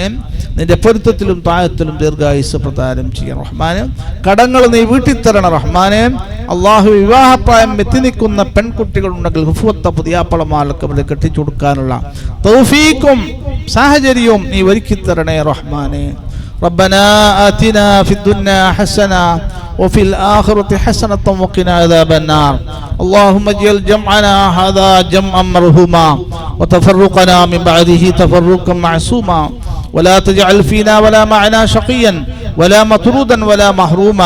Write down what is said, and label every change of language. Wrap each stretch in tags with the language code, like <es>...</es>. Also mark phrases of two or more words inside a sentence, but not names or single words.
<ml>നിന്റെ പൊരുത്തത്തിലും താഴത്തിലും ദീർഘായുസ് പ്രദാനം ചെയ്യണം റഹ്മാനെ. കടങ്ങൾ നീ വീട്ടിത്തരണം റഹ്മാനെ. അള്ളാഹു, വിവാഹപ്രായം എത്തി നിൽക്കുന്ന പെൺകുട്ടികളുണ്ടെങ്കിൽ ഹുഫുവത്ത പുതിയാപ്പളമാർക്ക് അവരെ കെട്ടിച്ചു കൊടുക്കാനുള്ള തൗഫീഖും സാഹചര്യവും നീ ഒരുക്കിത്തരണേ റഹ്മാനെ.</ml> <ar>ربنا آتنا في الدنيا حسنة وفي الآخرة حسنة وقنا عذاب النار. اللهم اجعل جمعنا هذا جمعا مرحوما وتفرقنا من بعده تفرقا معصوما ولا تجعل فينا ولا معنا شقيا ولا مطرودا ولا محروما.</ar>